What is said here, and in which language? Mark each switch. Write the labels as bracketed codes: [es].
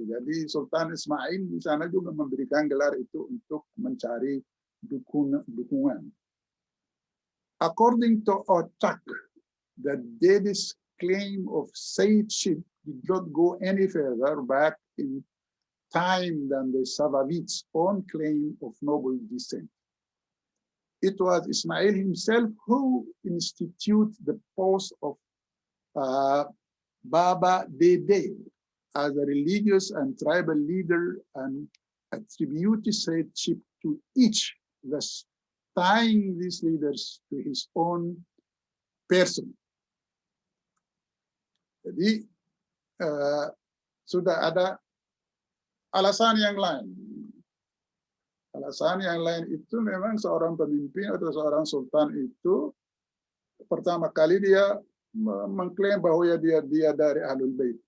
[id] Jadi Sultan Ismail di sana juga memberikan gelar itu untuk mencari dukungan. [en] According to Ochak, the Dedes claim of Sayyidship did not go any further back in time than the Safavids' own claim of noble descent. It was Ismail himself who instituted the post of Baba Dede as a religious and tribal leader and attributed Sayyidship to each, thus tying these leaders to his own person. [id] Jadi sudah ada alasan yang lain. Alasan yang lain itu memang seorang pemimpin atau seorang sultan itu pertama kali dia mengklaim bahwa dia dari Ahlul Bait.